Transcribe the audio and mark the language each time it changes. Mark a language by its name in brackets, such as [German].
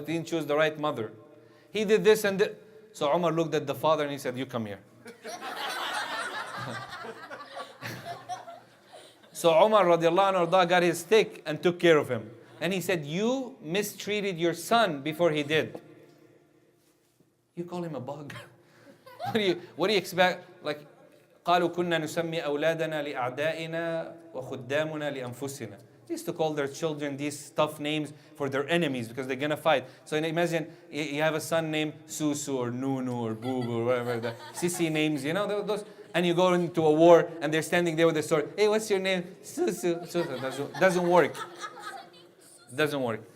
[English] He didn't choose the right mother. He did this and that. So Umar looked at the father and he said, you come here. So Umar radiallahu anhu got his stick and took care of him. And he said, you mistreated your son before he did. You call him a bug. What do you expect? [Arabic] Like, قالوا كنا نسمي أولادنا لأعدائنا وخدامنا لأنفسنا. [English] They used to call their children these tough names for their enemies because they're going to fight. So imagine you have a son named Susu or Nunu or Bubu or whatever, the sissy names, you know, those. And you go into a war and they're standing there with a sword. Hey, what's your name? Susu. Susu. Doesn't work. Doesn't work.